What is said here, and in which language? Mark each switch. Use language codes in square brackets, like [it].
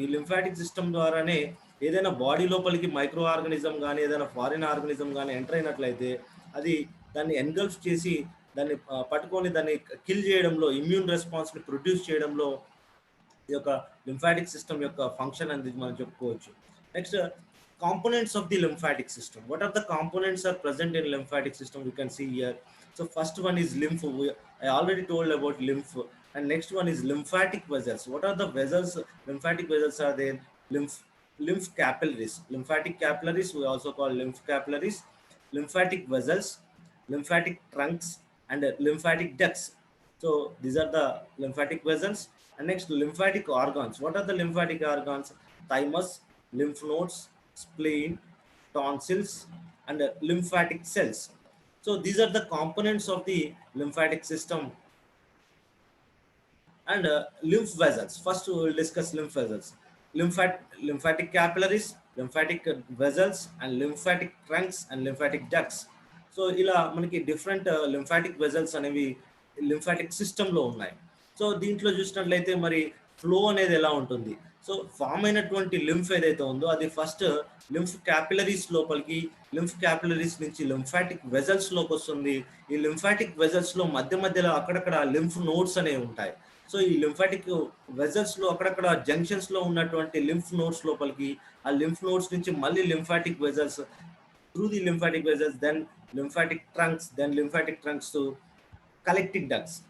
[te] ఈ lymphatic system ద్వారానే ఏదైనా బాడీ లోపలికి మైక్రో ఆర్గానిజం కానీ ఏదైనా ఫారిన్ ఆర్గానిజం కానీ ఎంటర్ అయినట్లయితే అది దాన్ని ఎన్గల్ఫ్ చేసి దాన్ని పట్టుకొని దాన్ని కిల్ చేయడంలో, ఇమ్యూన్ రెస్పాన్స్ ని ప్రొడ్యూస్ చేయడంలో ఈ యొక్క లింఫాటిక్ సిస్టమ్ యొక్క ఫంక్షన్ అనేది మనం చెప్పుకోవచ్చు. [en] Next components of the lymphatic system. What are the components are present in lymphatic system? We can see here. So first one is lymph. I already told about lymph. And next one is lymphatic vessels. What are the vessels? Lymphatic vessels are there. Lymph capillaries. Lymphatic capillaries we also call lymph capillaries. Lymphatic vessels, lymphatic trunks and lymphatic ducts. So these are the lymphatic vessels. And next lymphatic organs. What are the lymphatic organs? Thymus, lymph nodes, spleen, tonsils and lymphatic cells. So these are the components of the lymphatic system. And lymph vessels, first we will discuss lymph vessels. Lymphatic capillaries, lymphatic vessels and lymphatic trunks and lymphatic ducts. [te] So ila manaki [en] different lymphatic vessels [te] అనేవి lymphatic system లో ఉన్నాయి. So దీంట్లో చూసినట్లయితే మరి flow అనేది ఎలా ఉంటుంది. So form అయినటువంటి లింఫ్ ఏదైతే ఉందో అది ఫస్ట్ లింఫ్ క్యాపిలరీస్ లోపలికి, లింఫ్ క్యాపిలరీస్ నుంచి లింఫాటిక్ వెజల్స్ లోకి వస్తుంది. ఈ లింఫాటిక్ వెజల్స్ లో మధ్య మధ్యలో అక్కడక్కడ లింఫ్ నోడ్స్ అనేవి ఉంటాయి. సో ఈ లింఫాటిక్ వెజల్స్ లో అక్కడక్కడ జంక్షన్స్ లో ఉన్నటువంటి లింఫ్ నోడ్స్ లోపలికి, ఆ లింఫ్ నోడ్స్ నుంచి మళ్ళీ lymphatic vessels, [en] through the lymphatic vessels, then lymphatic trunks to collecting [te] ducts.